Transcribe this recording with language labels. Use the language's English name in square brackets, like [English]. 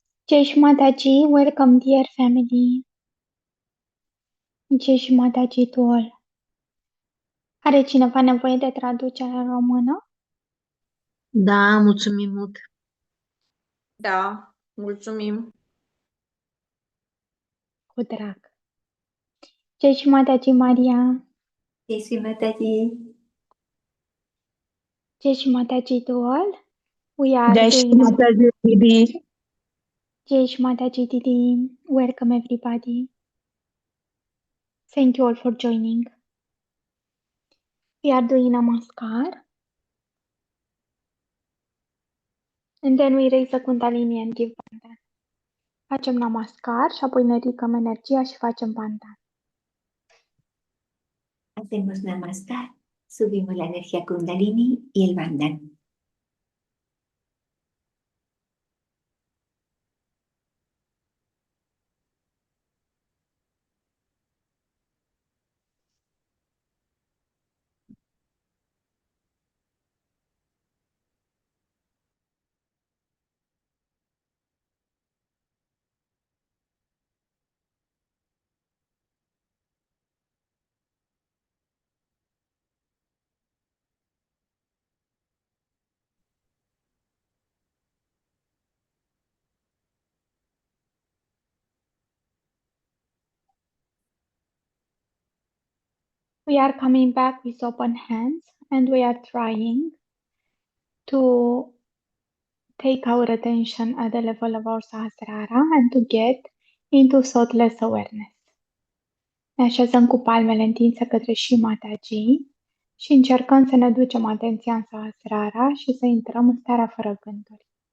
[English] Jai Shri Mataji, welcome dear family. Jai Shri Mataji to all. [Romanian] Are cineva nevoie de traducere în română? Da, mulțumim mult. Da, mulțumim. Cu drag. Jai Shri Mataji Maria. [Hindi] Jai Shri Mataji. [English] Jai Shri Mataji to all. We are [Hindi] Jai Shri [English] doing [Hindi] Mataji, Didi. [English] Jai Shri Mataji Didi. Welcome everybody. Thank you all for joining. We are doing Namaskar. And then we raise the Kundalini and give Bandhan. [Romanian] Facem Namaskar și apoi ne ridicăm energia și facem Bandhan. [Spanish] Hacemos Namaskar, subimos la energía Kundalini y el Bandhan. [English] We are coming back with open hands and we are trying to take our attention at the level of our sahasrara and to get into thoughtless awareness. [Romanian] Ne așezăm cu palmele întinse către Shri Mataji și încercăm să ne ducem atenția în sahasrara și să intrăm în starea fără gânduri.